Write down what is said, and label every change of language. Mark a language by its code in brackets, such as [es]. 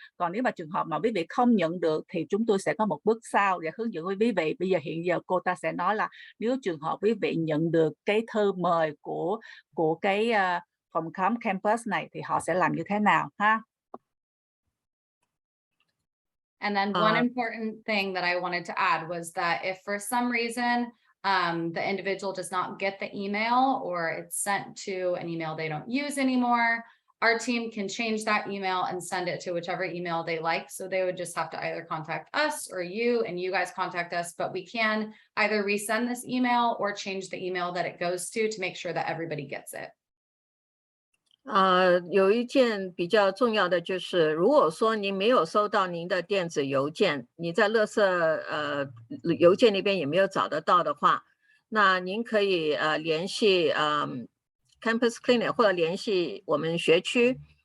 [vi] Còn nếu mà trường hợp mà quý vị không nhận được thì chúng tôi sẽ có một bước sau để hướng dẫn với quý vị. Bây giờ hiện giờ cô ta sẽ nói là nếu trường hợp quý vị nhận được cái thư mời của cái phòng khám campus này thì họ sẽ làm như thế nào ha. [en] And then one important thing that I wanted to add was that if for some reason the individual does not get the email, or it's sent to an email they don't use anymore, our team can change that email and send it to whichever email they like. So they would just have to either contact us or you, and you guys contact us, but we can either resend this email or change the email that it goes to make sure that everybody gets it. [zh] 有一件比较重要的就是，如果说您没有收到您的电子邮件，你在垃圾邮件那边也没有找得到的话，那您可以联系Campus Clinic 或者联系我们学区